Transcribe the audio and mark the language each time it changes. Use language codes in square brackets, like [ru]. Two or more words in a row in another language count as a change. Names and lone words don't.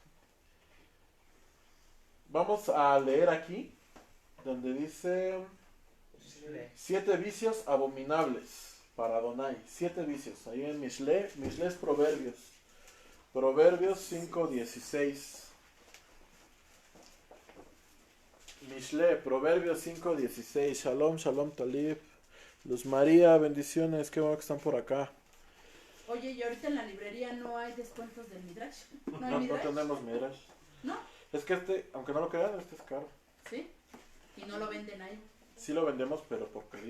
[es] Vamos a leer aquí, donde dice 7 vicios abominables para Adonai. 7 vicios, ahí en Mishle. Mishle es Proverbios. Proverbios 5:16. Mishle, Proverbios 5:16. [he] Shalom, shalom, Talib. [es] Luz María, bendiciones, qué bueno que están por acá. Oye, ¿y ahorita en la librería no hay descuentos del Midrash? ¿No hay No Midrash? tenemos Midrash. ¿No? Es que aunque no lo crean, este es caro. ¿Sí? Y no lo venden ahí. Sí lo vendemos, pero por pedido.